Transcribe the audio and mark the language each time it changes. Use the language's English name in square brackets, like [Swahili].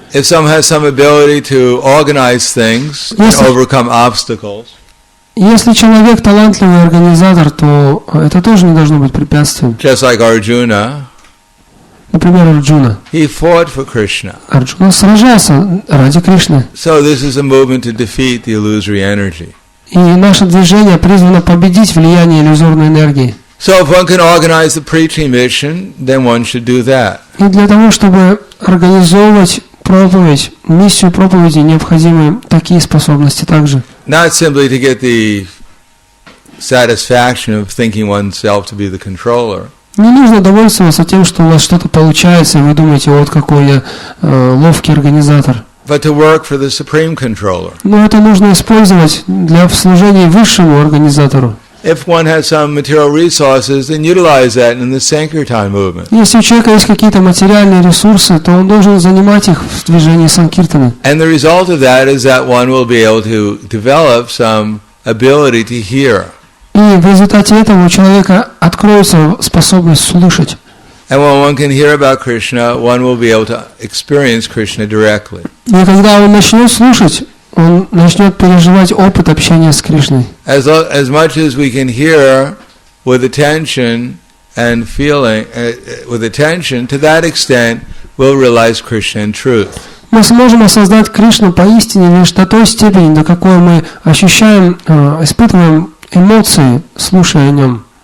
[English] If someone has some ability to organize things and overcome obstacles. [Russian] Если человек талантливый организатор, то это тоже не должно быть препятствием. [English] Just like Arjuna. [Russian] Например, Арджуна. [English] He fought for Krishna. [Russian] Арджуна сражался ради Кришны. [English] So this is a movement to defeat the illusory energy. [Russian] И наше движение призвано победить влияние иллюзорной энергии. [English] So if one can organize the preaching mission, then one should do that. [Russian] И для того, чтобы организовывать миссию проповеди необходимы такие способности также. [English] Not simply to get the satisfaction of thinking oneself to be the controller. [Russian] Не нужно довольствоваться тем, что у вас что-то получается, и вы думаете, вот какой я ловкий организатор. [English] But to work for the supreme controller. [Russian] Но это нужно использовать для служения высшему организатору. [English] If one has some material resources, then utilize that in the Sankirtan movement. [Russian] Если у человека есть какие-то материальные ресурсы, то он должен занимать их в движении санкиртаны. [English] And the result of that is that one will be able to develop some ability to hear. [Russian] И в результате этого у человека откроется способность слышать. [English] And when one can hear about Krishna, one will be able to experience Krishna directly. [Russian] И когда он начнет слушать, он начнет переживать опыт общения с Кришной. [English] As much as we can hear with attention and feeling, with attention, to that extent, we'll realize Krishna in truth. [Russian] Мы сможем осознать Кришну поистине лишь до той степени, до какой мы ощущаем, испытываем эмоции, слушая о нем.